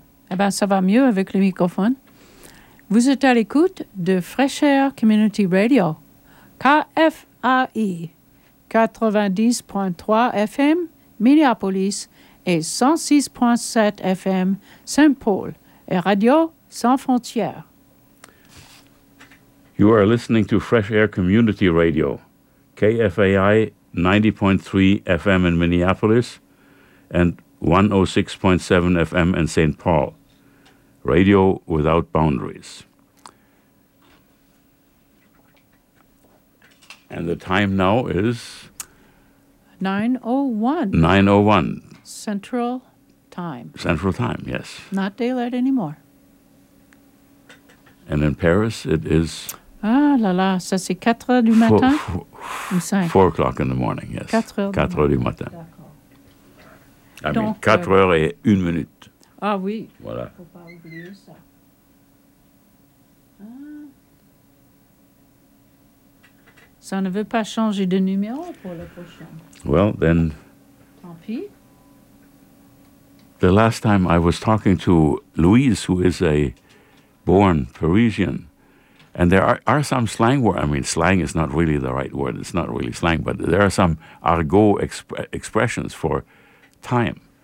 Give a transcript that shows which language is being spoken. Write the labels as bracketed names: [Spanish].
[French] Eh bien, ça va mieux avec le microphone. Vous êtes à l'écoute de Fresh Air Community Radio KFAI 90.3 FM Minneapolis et 106.7 FM Saint-Paul et Radio Sans Frontières. [English] You are listening to Fresh Air Community Radio, KFAI 90.3 FM in Minneapolis and 106.7 FM in Saint-Paul, Radio Without Boundaries. And the time now is 9:01. Central time. Central time, yes. Not daylight anymore. And in Paris, it is... [French] Ah, là là, ça c'est 4 du matin? [English] 4 o'clock in the morning, yes. [French] 4 du matin. D'accord. [English] I mean, [French] 4 heures et une minute. Ah oui. Voilà. Faut pas oublier ça. Ça ne veut pas changer de numéro pour le prochain. [English] Well, then... [French] Tant pis. [English] The last time I was talking to Louise, who is a born Parisian, and there are some slang words. I mean, slang is not really the right word. It's not really slang, but there are some argot expressions for time.